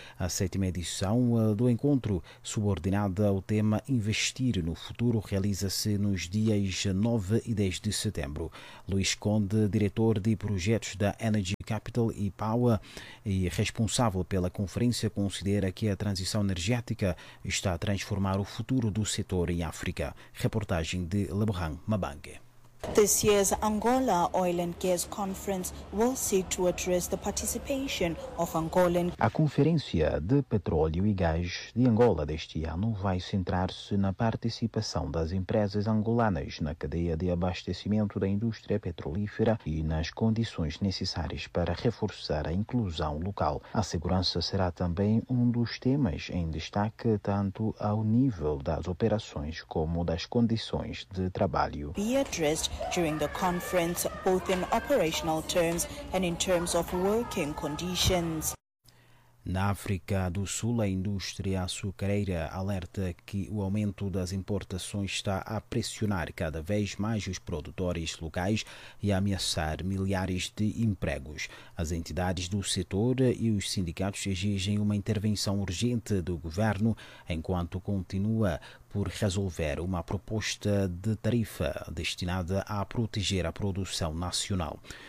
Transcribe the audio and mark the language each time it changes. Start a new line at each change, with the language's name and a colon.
Portuguese: A sétima edição do encontro, subordinada ao tema Investir no Futuro, realiza-se nos dias 9 e 10 de setembro. Luís Conde, diretor de projetos da Energy Capital e Power e responsável pela conferência, considera que a transição energética está a transformar o futuro do setor em África. Reportagem de Lebohan Mabange.
English: This year's Angola Oil and Gas Conference will seek to address the participation of Angolan.
Portuguese: A Conferência de Petróleo e Gás de Angola deste ano vai centrar-se na participação das empresas angolanas na cadeia de abastecimento da indústria petrolífera e nas condições necessárias para reforçar a inclusão local. A segurança será também um dos temas em destaque, tanto ao nível das operações como das condições de trabalho.
English: During the conference, both in operational terms and in terms of working conditions.
Portuguese: Na África do Sul, a indústria açucareira alerta que o aumento das importações está a pressionar cada vez mais os produtores locais e a ameaçar milhares de empregos. As entidades do setor e os sindicatos exigem uma intervenção urgente do governo, enquanto continua por resolver uma proposta de tarifa destinada a proteger a produção nacional.